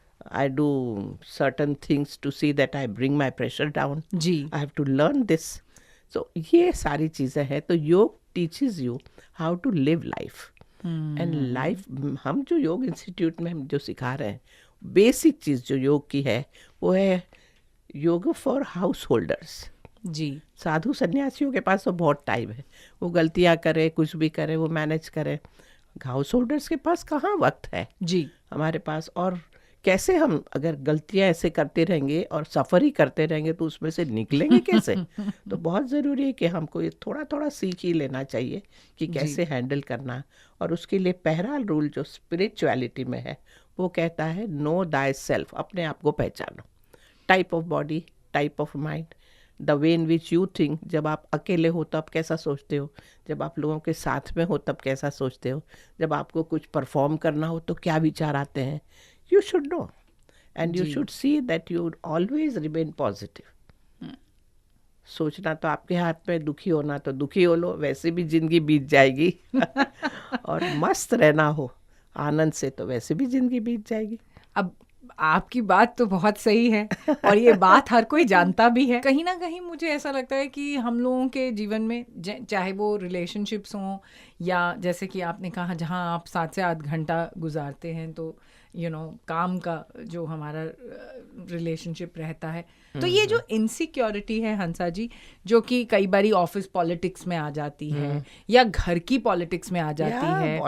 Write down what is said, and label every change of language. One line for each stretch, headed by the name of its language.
English: I do certain things to see that I bring my pressure down.
Hindi: Ji.
English: I have to learn this.
Hindi: So ये सारी चीज़ें हैं.
English: तो योग teaches you how to live life.
Hindi: And life हम जो योग इंस्टीट्यूट में हम जो सिखा रहे हैं, बेसिक चीज़ जो योग की है वो है योग फॉर हाउस होल्डर्स. जी. साधु सन्यासियों के पास तो बहुत टाइम है, वो गलतियाँ करे, कुछ भी करे, वो मैनेज करे. हाउस होल्डर्स के पास कहाँ वक्त है जी. हमारे पास. और कैसे हम अगर गलतियाँ ऐसे करते रहेंगे और सफ़र ही करते रहेंगे तो उसमें से निकलेंगे कैसे. तो बहुत ज़रूरी है कि हमको ये थोड़ा थोड़ा सीख ही लेना चाहिए कि कैसे हैंडल करना. और उसके लिए पहला रूल जो स्पिरिचुअलिटी में है वो कहता है
English: Know thyself.
Hindi: अपने आप को पहचानो.
English: Type of body, type of mind, the way in which you think.
Hindi: जब आप अकेले हो तब कैसा सोचते हो, जब आप लोगों के साथ में हो तब कैसा सोचते हो, जब आपको कुछ परफॉर्म करना हो तो क्या विचार आते हैं.
English: You should know, and you should see that you always remain positive.
Hindi: सोचना तो आपके हाथ में, दुखी होना तो दुखी हो लो, वैसे भी जिंदगी बीत जाएगी. और मस्त रहना हो आनंद से तो वैसे भी जिंदगी बीत जाएगी. अब आपकी बात तो बहुत सही है और ये बात हर कोई जानता भी है. कहीं ना कहीं मुझे ऐसा लगता है कि हम लोगों के जीवन में चाहे वो रिलेशनशिप्स हों या जैसे कि आपने कहा जहाँ आप 7 से 8 घंटा गुजारते हैं, तो काम का जो हमारा रिलेशनशिप रहता है, तो ये जो इनसिक्योरिटी है हंसा जी, जो कि कई बारी ऑफिस पॉलिटिक्स में आ जाती है या घर की पॉलिटिक्स में आ जाती है.